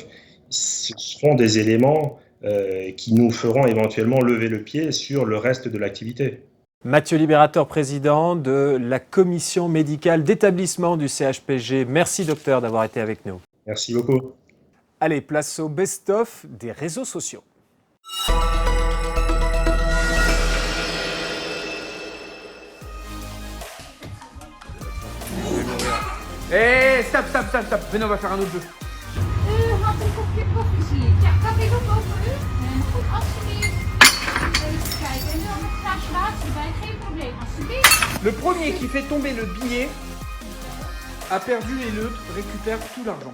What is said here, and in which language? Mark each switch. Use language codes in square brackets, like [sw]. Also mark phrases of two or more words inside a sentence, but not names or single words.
[fr] Ce seront des éléments qui nous feront éventuellement lever le pied sur le reste de l'activité. Mathieu Libérateur, président de la commission médicale d'établissement du CHPG. Merci docteur d'avoir été avec nous. Merci beaucoup. Allez, place au best-of des réseaux sociaux. Hé, stop. Venez, on va faire un autre jeu. [nl] Had een kopje koffie, zie ik. Ja, kan ik ook over u? Goed, alsjeblieft. Even kijken. En dan een glaasje water erbij. Geen probleem, alsjeblieft. [fr] Le premier qui fait tomber le billet a perdu et l'autre récupère tout l'argent.